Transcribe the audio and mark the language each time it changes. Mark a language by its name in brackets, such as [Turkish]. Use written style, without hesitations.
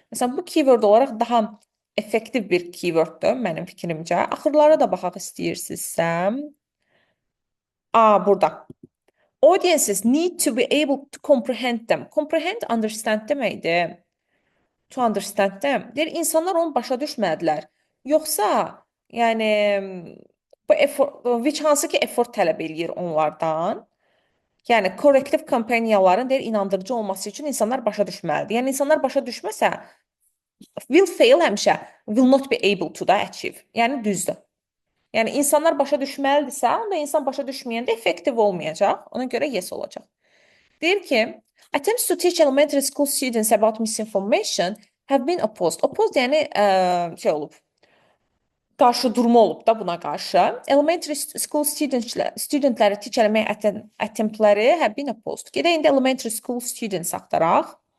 [Azerbaijani] Məsələn, bu keyword olaraq daha effektiv bir keyworddur mənim fikrimcə. Axırlara da baxaq istəyirsinizsə. Burada. [English] Audiences need to be able to comprehend them. Comprehend, understand [Azerbaijani] deməkdir. [English] To understand them. [Azerbaijani] Deyir, insanlar onu başa düşmədilər. Yoxsa, yəni, bu effort, [English] which [Azerbaijani] hansı ki effort tələb eləyir onlardan. Yəni, corrective kampaniyaların deyir, inandırıcı olması üçün insanlar başa düşməlidir. Yəni, insanlar başa düşməsə, [English] will fail [Azerbaijani] həmişə, [English] will not be able to [Azerbaijani] da achieve. Yəni, düzdür. Yəni, insanlar başa düşməlidirsə, onda insan başa düşməyəndə effektiv olmayacaq. Ona görə yes olacaq. Deyir ki, [English] attempts to teach elementary school students about misinformation have been opposed. [Azerbaijani] Opposed yəni şey olub, qarşı durma olub da buna qarşı. [English] Elementary school studentləri teach [Azerbaijani] eləmək [English] attemptləri have been opposed. [Azerbaijani] Gedək indi [English] elementary school students [Azerbaijani] axtaraq.